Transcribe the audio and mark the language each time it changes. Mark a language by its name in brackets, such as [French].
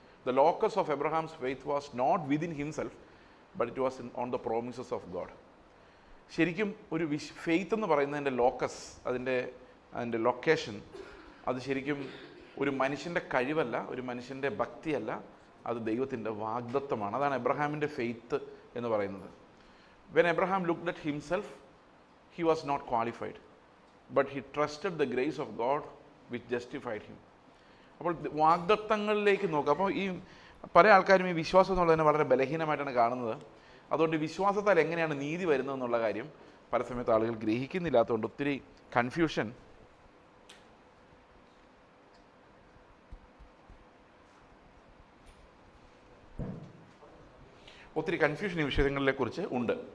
[English] The locus of Abraham's faith was not within himself, but it was on the promises of God. [Malayalam] ശരിക്കും ഒരു faith എന്ന് പറയുന്നതിൻ്റെ locus, അതിൻ്റെ location, അത് ശരിക്കും ഒരു മനുഷ്യൻ്റെ കഴിവല്ല, ഒരു മനുഷ്യൻ്റെ ഭക്തിയല്ല, അത് ദൈവത്തിൻ്റെ വാഗ്ദത്തമാണ്. അതാണ് എബ്രഹാമിൻ്റെ ഫെയ്ത്ത് എന്ന് പറയുന്നത്. [English] When Abraham looked at himself, he was not qualified, but he trusted the grace of God which justified him. [Malayalam] അപ്പോൾ വാഗ്ദത്തങ്ങളിലേക്ക് നോക്കുക. അപ്പോൾ ഈ പല ആൾക്കാരും ഈ വിശ്വാസം എന്നുള്ളതിനെ വളരെ ബലഹീനമായിട്ടാണ് കാണുന്നത്. അതുകൊണ്ട് വിശ്വാസത്താൽ എങ്ങനെയാണ് നീതി വരുന്നത് എന്നുള്ള കാര്യം പല സമയത്ത് ആളുകൾ ഗ്രഹിക്കുന്നില്ലാത്തതുകൊണ്ട് ഒത്തിരി കൺഫ്യൂഷൻ ഈ വിഷയങ്ങളെക്കുറിച്ച് ഉണ്ട്.